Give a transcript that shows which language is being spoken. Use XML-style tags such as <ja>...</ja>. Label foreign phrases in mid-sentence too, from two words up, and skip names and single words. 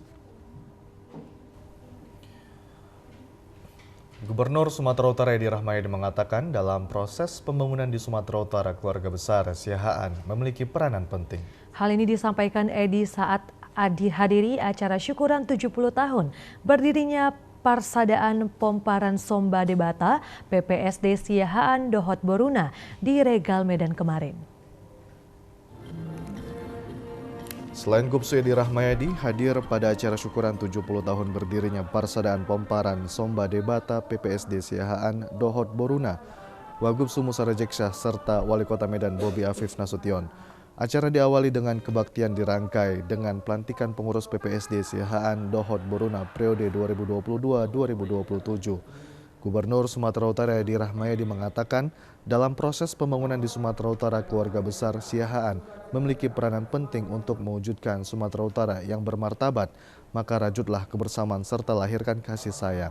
<id>Gubernur Sumatera Utara Edi Rahmayadi mengatakan dalam proses pembangunan di Sumatera Utara, keluarga besar Siahaan memiliki peranan penting. Hal ini disampaikan Edi saat dihadiri acara syukuran 70 tahun berdirinya Parsadaan Pomparan Somba Debata PPSD Siahaan Dohot Boruna di Regal Medan kemarin. Selain Gubsu Edi Rahmayadi hadir pada acara syukuran 70 tahun berdirinya Parsadaan Pomparan Somba Debata PPSD Siahaan Dohot Boruna, Wagubsu Musara Jeksah serta Wali Kota Medan Bobi Afif Nasution. Acara diawali dengan kebaktian dirangkai dengan pelantikan pengurus PPSD Siahaan Dohot Boruna periode 2022-2027. Gubernur Sumatera Utara Edi Rahmayadi mengatakan dalam proses pembangunan di Sumatera Utara, keluarga besar Siahaan memiliki peranan penting untuk mewujudkan Sumatera Utara yang bermartabat, maka rajutlah kebersamaan serta lahirkan kasih sayang.</id>